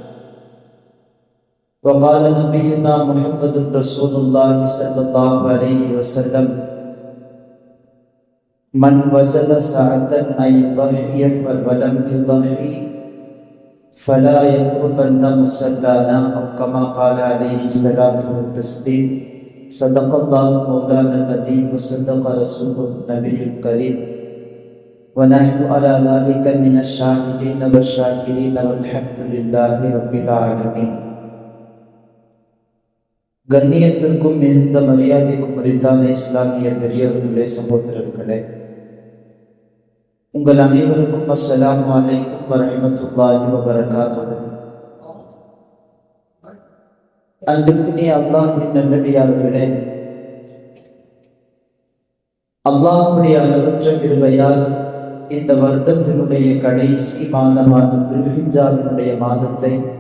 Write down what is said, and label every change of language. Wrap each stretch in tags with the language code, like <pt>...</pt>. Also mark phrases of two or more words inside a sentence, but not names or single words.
<ar>وقال نبينا محمد رسول الله صلى الله عليه وسلم من وجد ساعة أن يضحي ولم يضحي فلا يقربن مصلانا أو كما قال عليه الصلاة والتسليم. صدق الله مولانا العظيم وصدق رسوله النبي الكريم ونحن على ذلك من الشاهدين والشاكرين والحمد لله رب العالمين.</ar> <ta>கண்ணியத்திற்கும் மிகுந்த மரியாதைக்கும் உரித்தான இஸ்லாமிய பெரியவர்களே, சகோதரர்களே, உங்கள் அனைவருக்கும்</ta> <ar>السلام عليكم ورحمة الله وبركاته.</ar> <ta>அன்பிற்குரிய அல்லாஹ்வின் நல்லடியார்களே, அல்லாஹ்வுடைய அளவற்ற கிருபையால் இந்த வருடத்தினுடைய கடைசி மாதமான துல்ஹிஜ்ஜாவினுடைய மாதத்தை</ta>